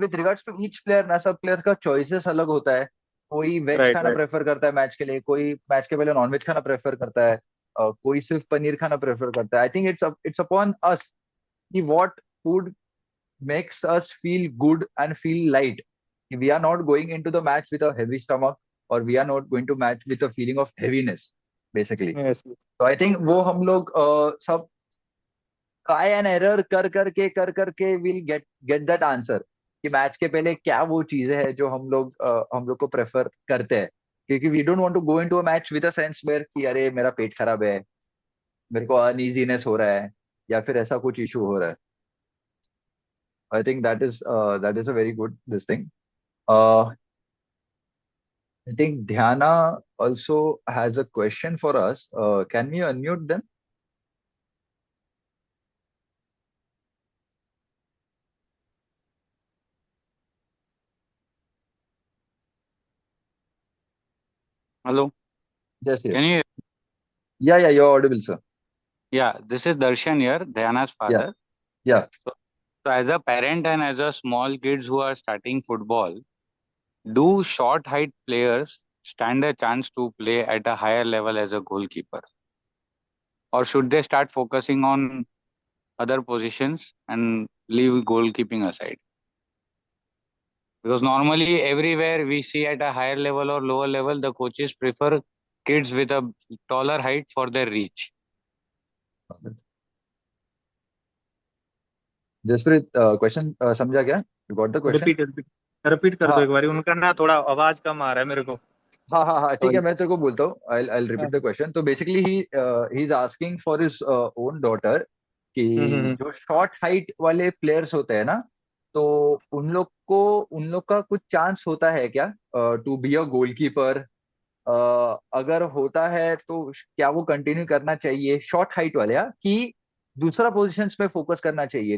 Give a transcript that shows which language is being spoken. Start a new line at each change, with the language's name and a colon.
Hindi: With regards to each player ना, सब player का चॉइसेस अलग होता है। कोई वेज राइट खाना राइट। प्रेफर करता है मैच के लिए, कोई मैच के पहले नॉनवेज खाना प्रेफर करता है, कोई सिर्फ पनीर खाना प्रेफर करता है।
English: I think it's upon us कि what food makes us feel good and feel light. We are not going into the match with a heavy stomach, or we are not going to match with a feeling of heaviness, basically. Yes.
Hindi: तो I think वो हम लोग सब try and error कर करके
English: will get that answer
Hindi: कि match के पहले क्या वो चीजें हैं जो हम लोग को प्रेफर करते हैं। क्योंकि
English: we don't want to go into a match with a sense where
Hindi: कि अरे मेरा पेट खराब है, मेरे को अनईजीनेस हो रहा है, या फिर ऐसा कुछ इशू हो रहा है।
English: I think that is a very good this thing. I think Dhyana also has a question for us. Can we unmute them? Hello, Yes, can yes. you? Yeah, you're audible, sir. Yeah, this is Darshan here, Dhyana's Yeah, father. yeah. So, as a parent and as a small kids who are starting football, do short height players stand a chance to play at a higher level as a goalkeeper, or should they start focusing on other positions and leave goalkeeping aside? Because normally everywhere we see at a higher level or lower level, the coaches prefer kids with a taller height for their reach.
Hindi: Jaspreet, question समझा क्या?
English: You got the question?
Hindi: Repeat repeat repeat कर दो हाँ एक बारी, उनका ना थोड़ा आवाज कम आ रहा है मेरे को। हाँ हाँ हाँ, ठीक है, सॉरी। मैं तेरे को बोलता हूँ।
English: I'll repeat the question. तो basically he's asking for his own daughter कि हम्म।
Hindi: जो शॉर्ट हाइट वाले प्लेयर्स होते हैं ना, तो उन लोग का कुछ चांस होता है क्या
English: To be a goalkeeper?
Hindi: अगर होता है तो क्या वो कंटिन्यू करना चाहिए शॉर्ट हाइट वाले, कि दूसरा पोजीशंस में फोकस करना चाहिए?